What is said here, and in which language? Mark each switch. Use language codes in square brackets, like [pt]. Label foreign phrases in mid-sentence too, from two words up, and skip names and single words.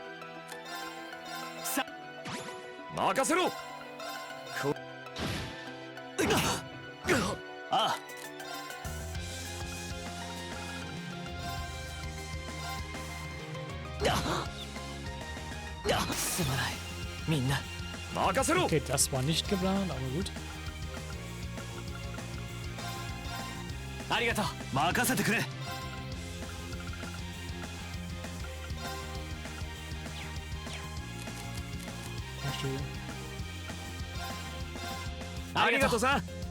[ja] 任せろ。ああ。すまない。みんな。任せろ。 [de] Okay, das war nicht geplant, aber gut. [ja] ありがとう。任せてくれ。ありがとうさん。